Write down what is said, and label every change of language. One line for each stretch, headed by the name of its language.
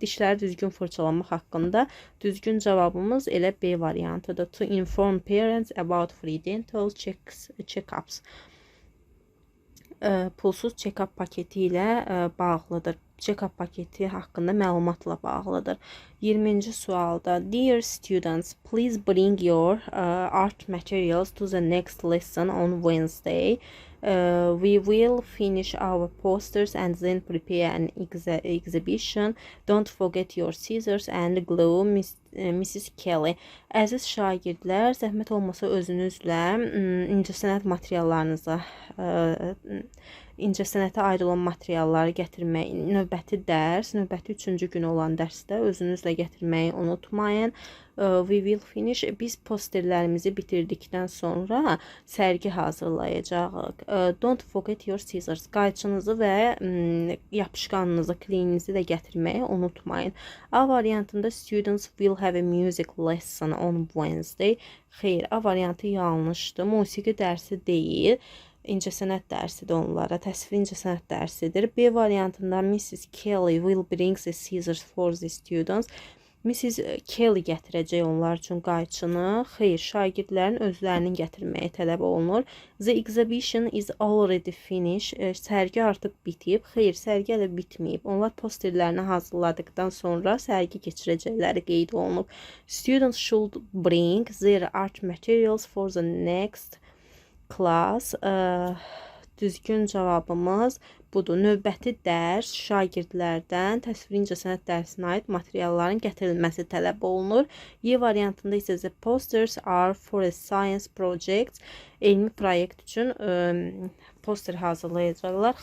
Azerbaijani: Dişləri düzgün fırçalamaq haqqında. Düzgün cavabımız elə B variantıdır.
English: To inform parents about free dental check-ups.
Azerbaijani: Pulsuz check-up paketi ilə bağlıdır. Check-up paketi haqqında məlumatla bağlıdır. 20-ci sualda
English: Dear students, please bring your art materials to the next lesson on Wednesday. We will finish our posters and then prepare an exhibition. Don't forget your scissors and glue, Mrs. Kelly.
Azerbaijani: Əziz şagirdlər, zəhmət olmasa özünüzlə incəsənətə aid olan materialları gətirməyi, növbəti 3-cü gün olan dərsdə özünüzlə gətirməyi unutmayın.
English: We will finish.
Azerbaijani: Biz posterlərimizi bitirdikdən sonra sərgi hazırlayacağıq.
English: Don't forget your scissors.
Azerbaijani: Qayçınızı və yapışqanınızı, kleyinizi də gətirməyi unutmayın. A variantında
English: students will have a music lesson on Wednesday.
Azerbaijani: Xeyr, A variantı yanlışdır. Musiqi dərsi deyil. İncəsənət dərsidir onlara. Təsvir incəsənət dərsidir. B variantında Mrs.
English: Kelly will bring the scissors for the students. Mrs.
Azerbaijani: Kelly gətirəcək onlar üçün qayçını. Xeyr, şagirdlərin özlərinin gətirməyi tələb olunur.
English: The exhibition is already finished.
Azerbaijani: Sərgi artıq bitib. Xeyr, sərgi hələ bitməyib. Onlar posterlərini hazırladıqdan sonra sərgi keçirəcəkləri qeyd olunub.
English: Students should bring their art materials for the next class.
Azerbaijani: Düzgün cavabımız budur. Növbəti dərs şagirdlərdən təsvir incəsənət dərsinə aid materialların gətirilməsi tələb olunur. Y variantında isə
English: the posters are for a science project.
Azerbaijani: Elmi proyekt üçün poster hazırlayacaqlar.